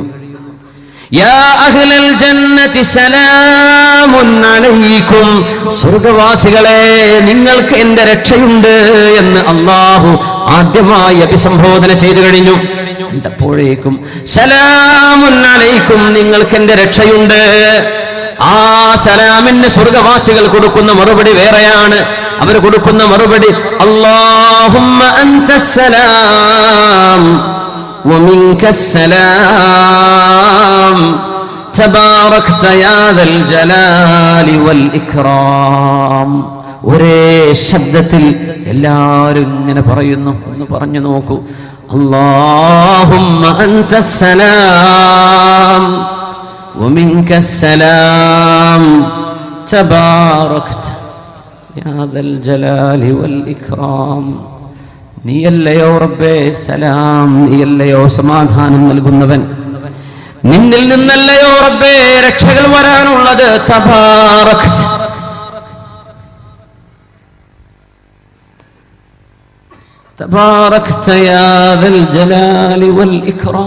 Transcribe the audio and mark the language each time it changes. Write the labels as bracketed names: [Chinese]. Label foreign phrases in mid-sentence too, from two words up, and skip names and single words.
[Arabic] يا أهل الجنة سلام عليكم, [Malayalam] സ്വർഗ്ഗവാസികളെ നിങ്ങൾക്ക് എന്റെ രക്ഷയുണ്ട് എന്ന് അല്ലാഹു ആദ്യമായി അഭിസംബോധന ചെയ്തു കഴിഞ്ഞു. അപ്പോഴേക്കും [Arabic] سلام عليكم, [Malayalam] നിങ്ങൾക്ക് എന്റെ രക്ഷയുണ്ട്. ആ സലാമിന് സ്വർഗ്ഗവാസികൾ കൊടുക്കുന്ന മറുപടി വേറെയാണ്. അവർ കൊടുക്കുന്ന മറുപടി [Arabic] اللهم أنت السلام ومنك السلام تباركت يا ذا الجلال والإكرام. [Malayalam] ഒരേ ശബ്ദത്തിൽ എല്ലാവരും ഇങ്ങനെ പറയുന്നു. ഒന്ന് പറഞ്ഞു നോക്കൂ. [Arabic] اللهم أنت السلام ومنك السلام تباركت يا ذا الجلال والإكرام. [Malayalam] നീയല്ലയോ റബ്ബേ സലാം, നീയല്ലയോ സമാധാനം നൽകുന്നവൻ, നിന്നിൽ നിന്നല്ലയോ റബ്ബേ രക്ഷകൾ വരാനുള്ളത്. [Arabic] تباركت، تباركت يا ذا الجلال والإكرام.